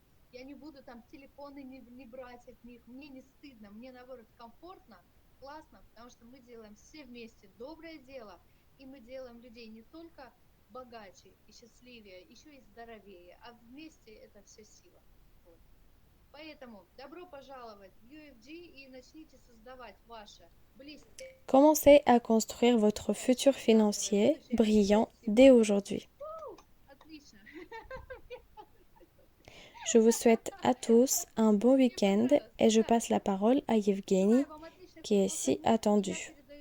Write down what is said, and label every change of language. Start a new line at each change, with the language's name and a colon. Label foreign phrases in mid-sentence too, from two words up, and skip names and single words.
Russian: Я не буду там телефоны не брать от них. Мне не стыдно, мне наоборот комфортно, классно, потому что мы делаем все вместе доброе дело, и мы делаем людей не только богаче и счастливее, еще и здоровее, а вместе это все сила. Вот. Поэтому добро пожаловать в UFG и начните создавать ваше близкое.
French: Commencez à construire votre futur financier brillant dès aujourd'hui. Je vous souhaite à tous un bon week-end et je passe la parole à Yevgeny, qui est si attendu.